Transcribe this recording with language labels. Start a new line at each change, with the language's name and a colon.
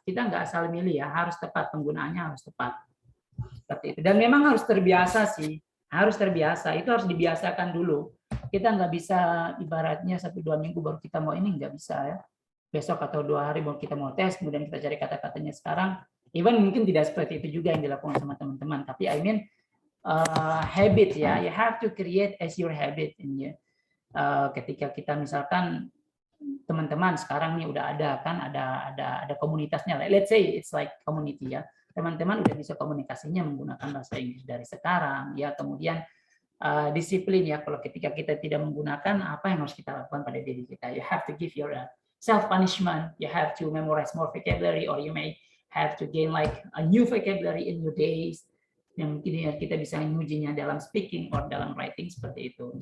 Indonesian: Kita nggak asal milih ya, harus tepat, penggunaannya harus tepat. Seperti itu. Dan memang harus terbiasa sih, harus terbiasa. Itu harus dibiasakan dulu. Kita nggak bisa ibaratnya 1-2 minggu baru kita mau ini, nggak bisa ya. Besok atau 2 hari baru kita mau tes, kemudian kita cari kata-katanya sekarang. Even mungkin tidak seperti itu juga yang dilakukan sama teman-teman. Tapi
English: I mean habit ya, you have to create as your habit ini.
Indonesian: Ketika kita misalkan teman-teman sekarang nih udah ada kan ada komunitasnya.
English: Let's say it's like community ya.
Indonesian: Teman-teman udah bisa komunikasinya menggunakan bahasa Inggris dari sekarang ya. Kemudian disiplin ya, kalau ketika kita tidak menggunakan apa yang harus kita lakukan pada diri kita.
English: You have to give your self punishment, you have to memorize more vocabulary, or you may have to gain like a new vocabulary in your days
Indonesian: yang mungkin kita bisa mengujinya dalam
English: speaking or dalam writing
Indonesian: seperti itu.